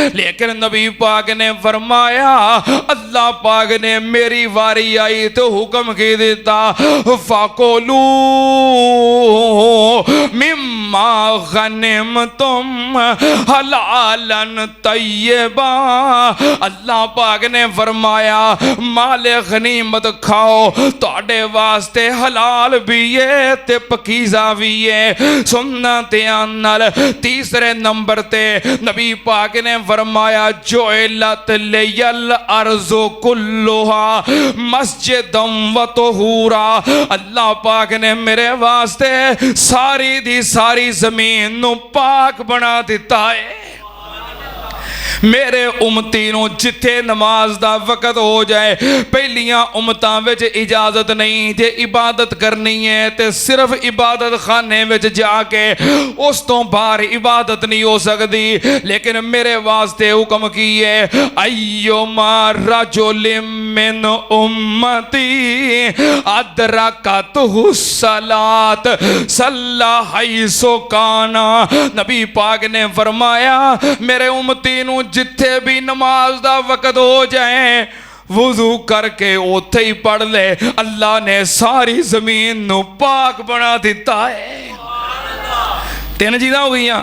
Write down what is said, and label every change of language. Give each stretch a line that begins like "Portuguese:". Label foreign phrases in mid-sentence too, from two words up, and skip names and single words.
Punjabi: لیکن نبی پاک نے فرمایا اللہ پاک نے میری واری آئی تو حکم کی دتا
Arabic: فكلوا مما غنمتم حلالا طيبا.
Punjabi: اللہ پاک نے فرمایا مال غنیمت کھاؤ، تہاڈے واسطے حلال بھی ہے تے پاکیزہ بھی ہے. سننا دھیان نال۔ تیسرے نمبر تے نبی پاک نے فرمایا
Arabic: جعلت لي الأرض كلها مسجدا وطهورا.
Punjabi: اللہ پاک نے میرے واسطے ساری دی ساری زمین نوں پاک بنا دتا ہے. میرے امتی نوں جتھے نماز دا وقت ہو جائے، پہلیاں امتاں وچ اجازت نہیں، جے عبادت کرنی ہے تو صرف عبادت خانے وچ جاکے، اس تو باہر عبادت نہیں ہو سکتی. لیکن میرے واسطے حکم کی ہے
Arabic: أيما رجل من أمتي أدركته الصلاة صلى حيث كان.
Punjabi: نبی پاک نے فرمایا میرے امتی نوں جتھے بھی نماز دا وقت ہو جائے، وضو کرکے اتھے ہی پڑھ لے، اللہ نے ساری زمین نوں پاک بنا دتا ہے. تین چیزاں ہو گئی.